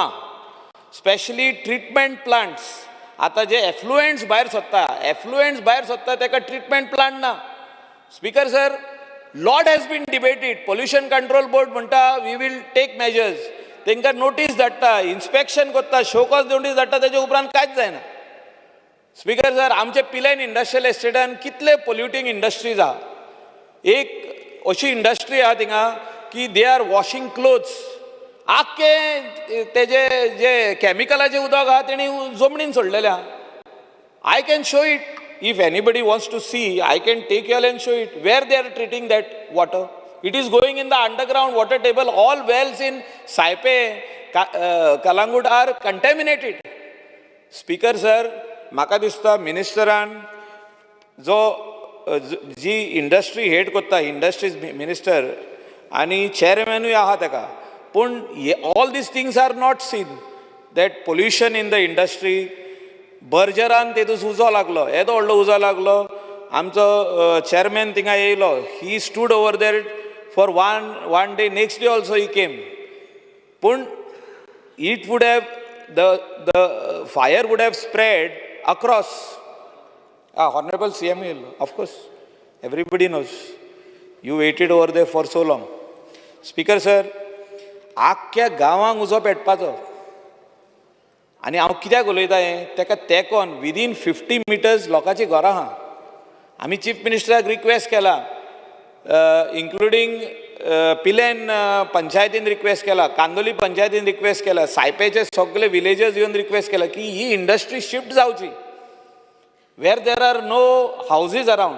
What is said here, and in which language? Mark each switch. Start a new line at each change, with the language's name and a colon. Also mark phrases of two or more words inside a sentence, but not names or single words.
English: specially treatment plants,
Konkani: आतां जे एफ्लुएंट्स भायर सोदता ताका
English: treatment plant
Konkani: ना.
English: Speaker sir, lot has been debated. Pollution control board म्हणटा we will take measures,
Konkani: तांकां नोटीस धाडटा, इन्स्पेक्शन करता,
English: show cause notice
Konkani: धाडटा, तेजे उपरांत कांयच जायना. स्पीकर सर, आमचे पिलेन इंडस्ट्रियल एस्टेटान कितले
English: polluting industries
Konkani: आहा. एक अशी इंडस्ट्री आहा थिंगा की
English: they are washing clothes,
Konkani: आख्खे तेजे जे कॅमिकलाचें उदक आहा तेणी जमनीन सोडलेलें आहा.
English: I can show it. If anybody wants to see, I can take you all and show it where they are treating that water. It is going in the underground water table. All wells in Saipe, Kalangut are contaminated. Speaker sir,
Konkani: म्हाका दिसता मिनिस्टरान जो जी इंडस्ट्री हेड करता,
English: industries minister
Konkani: आनी चेअरमॅनूय आहा ताका, पूण
English: all these things are not seen. that pollution in the industry,
Konkani: बर्जरान तेतूस उजो लागलो, येदो व्हडलो उजो लागलो. आमचो चेअरमॅन थिंगा येयलो,
English: he stood over there for one day, next day also he came. पूण it would have the fire would have spread across. honorable CM येयलो, of course everybody knows, you waited over there for so long.
Konkani: स्पीकर सर, आख्ख्या गांवांक उजो पेटपाचो. आनी हांव कित्याक उलयता हें, ताका तेंकोन विदीन 50 meters लोकांची घरां आहा. आमी चीफ मिनिस्टराक रिक्वेस्ट केला, इन्क्लुडींग पिलेन पंचायतीन रिक्वेस्ट केला, कांदोली पंचायतीन रिक्वेस्ट केला, सायपेचे सगळे विलेजर्स येवन रिक्वेस्ट केला की ही इंडस्ट्री शिफ्ट जावची
English: where there are no houses around.